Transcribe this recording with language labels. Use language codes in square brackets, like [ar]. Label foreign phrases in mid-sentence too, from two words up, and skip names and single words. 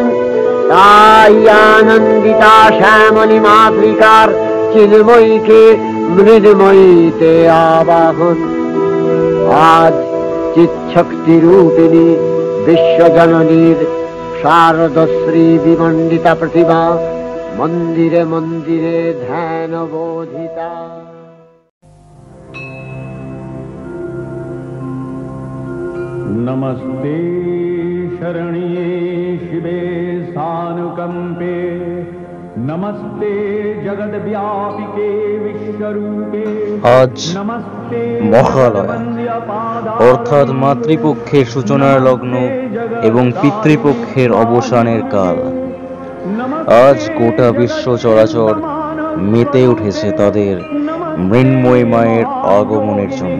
[bn] তাই আনন্দিতা শ্যামলী মাতৃকার চিন্ময়ীকে মৃন্ময়ীতে আবাহন। আজ চিৎশক্তি রূপিণী বিশ্বজননীর শারদশ্রী বিমণ্ডিতা প্রতিমা মন্দিরে মন্দিরে ধ্যান বোধিতা। [sa] नमस्ते शरण्ये शिवे सानुकंपे, नमस्ते जगद्व्यापिके विश्वरूपे। [bn] আজ মহালয়া অর্থাৎ মাতৃপক্ষের সূচনার লগ্ন এবং পিতৃপক্ষের অবসানের কাল। আজ গোটা বিশ্ব চরাচর মেতে উঠেছে তাদের মৃন্ময়ী মায়ের আগমনের জন্য।